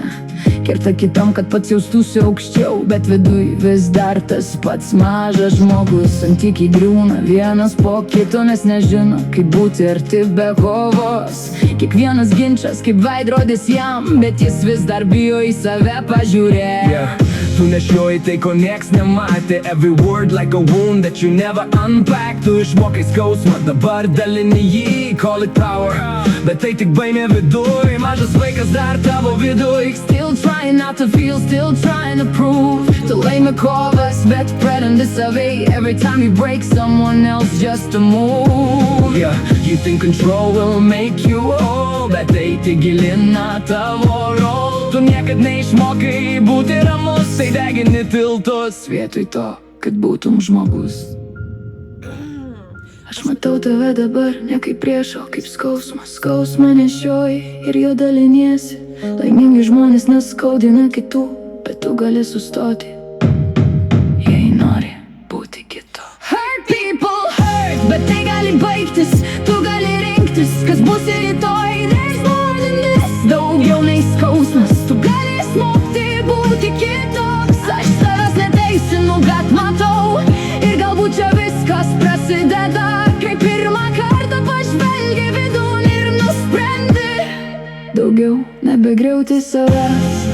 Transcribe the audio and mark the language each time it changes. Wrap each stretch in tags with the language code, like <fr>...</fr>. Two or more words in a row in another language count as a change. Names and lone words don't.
<lt>Kerta kitom, kad pats jaustųsi aukščiau, bet viduj vis dar tas pats mažas žmogus. Santykiai griūna vienas po kito, nes nežino, kaip būti arti be kovos. Kiekvienas ginčas kaip veidrodis jam, bet jis vis dar bijo į save pažiūrėt. Tu nešioji tai, ko nieks nematė.</lt> <en>Every word like a wound that you never unpack.</en> <lt>Tu išmokai skausmą, dabar dalini jį,</lt> <en>call it power,</en> <lt>bet tai tik baimė viduj. Mažas vaikas dar tavo viduj.</lt> <en>Still trying not to feel, still trying to prove,</en> <lt>to laimi kovas, bet prarandi save.</lt> <en>Every time you break someone else just to move. Yeah, you think control will make you whole,</en> <lt>bet tai tik gilina tavo rol. Tu niekad neišmokai būti ramus, tai degini tiltus vietoj to, kad būtum žmogus. Aš matau tave dabar ne kaip priešo, kaip skausmą. Skausmą nešioji ir jo daliniesi. Laimingi žmonės neskaudina kitų, bet tu gali sustoti, jei nori būti kitu.</lt> <en>Hurt people hurt,</en> <lt>bet tai gali baigtis. Tu gali rinktis, kas bus rytoj.</lt> <en>There's more than this,</en> <lt>daugiau nei skausmas. Tu gali smogti, būti kitoks. Aš savęs neteisinu, bet matau, ir galbūt čia viskas prasideda, kai pirmą kartą pažvelgi vidun ir nusprendi daugiau nebegriauti savęs.</lt>